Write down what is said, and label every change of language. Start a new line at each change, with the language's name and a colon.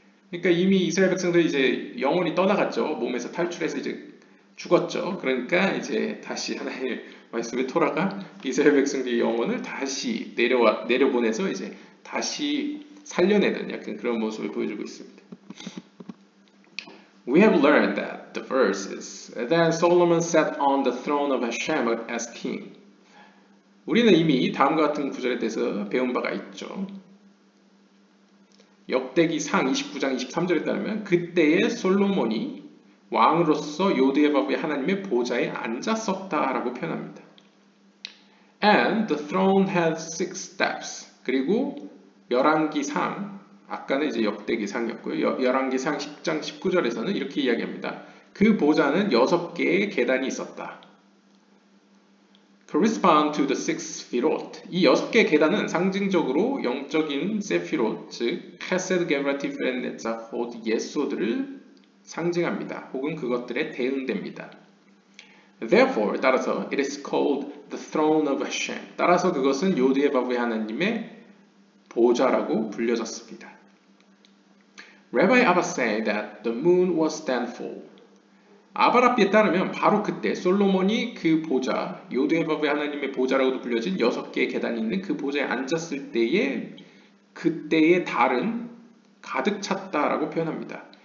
Korean: 그러니까 이미 이스라엘 백성들이 이제 영혼이 떠나갔죠. 몸에서 탈출해서 이제 죽었죠. 그러니까 이제 다시 하나님의 말씀의 토라가 이스라엘 백성들의 영혼을 다시 내려보내서 이제 다시 살려내는 약간 그런 모습을 보여주고 있습니다.
English: We have learned that the verses that Solomon sat on the throne of Hashem as king.
Korean: 우리는 이미 다음과 같은 구절에 대해서 배운 바가 있죠. 역대기 상 29장 23절에 따르면 그때의 솔로몬이 왕으로서 요대바브의 하나님의 보좌에 앉았었다라고 표현합니다.
English: And the throne had 6 steps.
Korean: 그리고 열왕기상, 아까는 이제 역대기상이었고요. 열왕기상 10장 19절에서는 이렇게 이야기합니다. 그 보좌는 6개의 계단이 있었다.
English: correspond to the six sefirot.
Korean: 이 6개의 계단은 상징적으로 영적인 세피롯, 즉 헤세드, 게브라, 티프렛, 네자폿, 예소드를 상징합니다. 혹은 그것들에 대응됩니다.
English: Therefore,
Korean: 따라서
English: it is called the throne of Hashem.
Korean: 따라서 그것은 요드에바브의 하나님의 보좌라고 불려졌습니다.
English: Rabbi Abba said that the moon was then full.
Korean: 아바라비에 따르면 바로 그때 솔로몬이 그 보좌, 요드에바브의 하나님의 보좌라고도 불려진 6개의 계단이 있는 그 보좌에 앉았을 때에 그때의 달은 가득 찼다라고 표현합니다.